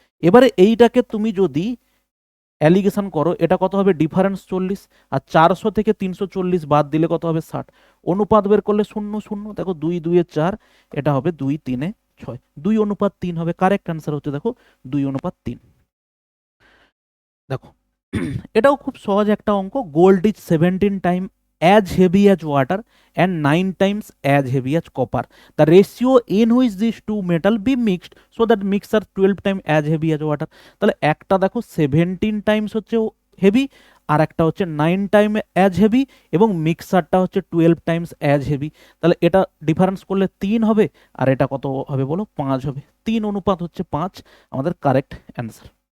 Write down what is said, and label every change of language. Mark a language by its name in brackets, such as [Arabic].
[Bangla] এবারে এইটাকে তুমি যদি অ্যালিগেশন করো, এটা কত হবে ডিফারেন্স 40, আর 400 থেকে 340 বাদ দিলে কত হবে 60, অনুপাত বের করলে 0 0, দেখো 2 2 এ 4, এটা হবে 2 3 এ 6, 2:3 হবে, কারেক্ট অ্যান্সার হচ্ছে দেখো 2:3। দেখো এটাও খুব সহজ একটা অঙ্ক, [English] Gold is 17 time as heavy as water and 9 times as heavy as copper. The ratio in which these two metal be mixed so that mixture 12 times as heavy as water. [Bangla] তাহলে একটা দেখো 17 টাইমস হচ্ছে heavy, আর একটা হচ্ছে 9 time as heavy, এবং মিক্সারটা হচ্ছে 12 Times as heavy. তাহলে এটা ডিফারেন্স করলে 3 হবে, আর এটা কত হবে বলো 5 হবে, 3:5 আমাদের কারেক্ট অ্যান্সার।